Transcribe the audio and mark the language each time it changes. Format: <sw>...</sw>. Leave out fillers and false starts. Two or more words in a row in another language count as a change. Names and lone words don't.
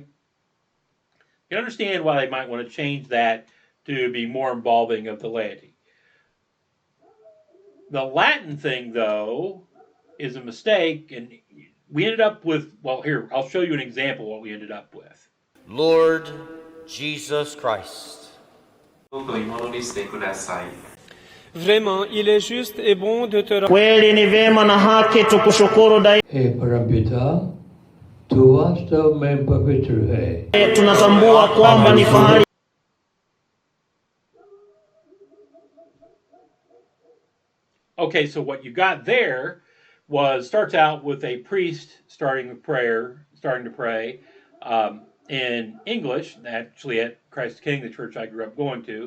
<en>You can understand why they might want to change that to be more involving of the laity. The Latin thing, though, is a mistake, and we ended up with, well, here, I'll show you an example of what we ended up with. Lord Jesus Christ.</en> <fr>Vraiment, il est juste et bon de te</fr> <sw>Kweli ni vema na haki tukushukuru</sw> <hi>हे परमपिता, तू वास्तव में पवित्र है.</hi> <sw>tunatambua kwamba ni fahari</sw> <en>Okay, so what you got there starts out with a priest starting to pray in English, actually at Christ King, the church I grew up going to.</en>